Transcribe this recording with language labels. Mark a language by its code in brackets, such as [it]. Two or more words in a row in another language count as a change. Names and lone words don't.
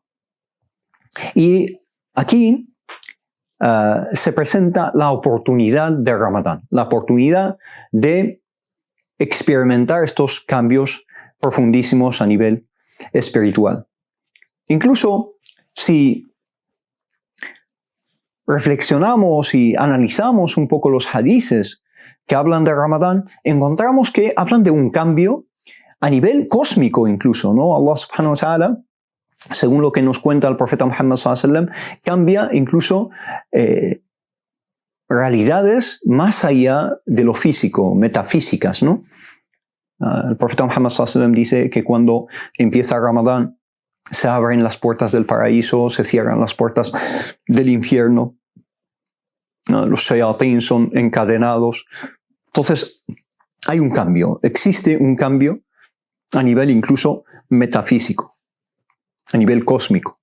[es] Y aquí se presenta la oportunidad de Ramadán, la oportunidad de experimentar estos cambios profundísimos a nivel espiritual. Incluso si reflexionamos y analizamos un poco los hadices que hablan de Ramadán, encontramos que hablan de un cambio a nivel cósmico incluso, ¿no? [ar] الله سبحانه وتعالى, [es] según lo que nos cuenta el profeta Muhammad [ar] صلى الله عليه وسلم, [es] cambia incluso realidades más allá de lo físico, metafísicas, ¿no? El profeta Muhammad [ar] صلى الله عليه وسلم [es] dice que cuando empieza Ramadán se abren las puertas del paraíso, se cierran las puertas del infierno, los shayatín son encadenados. Entonces hay un cambio, existe un cambio a nivel incluso metafísico, a nivel cósmico.